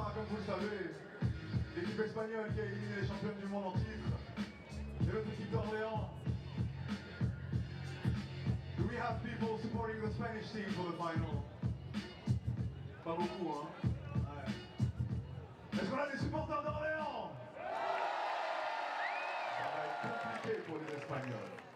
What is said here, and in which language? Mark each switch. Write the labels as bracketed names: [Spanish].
[French] Vous le savez, l'équipe espagnole qui a éliminé les championnes du monde en titre, et notre équipe d'Orléans. [English] Do we have people supporting the Spanish team for the final? [French] Pas beaucoup, hein? Ouais. Est-ce qu'on a des supporters d'Orléans? Ça va être compliqué pour les Espagnols.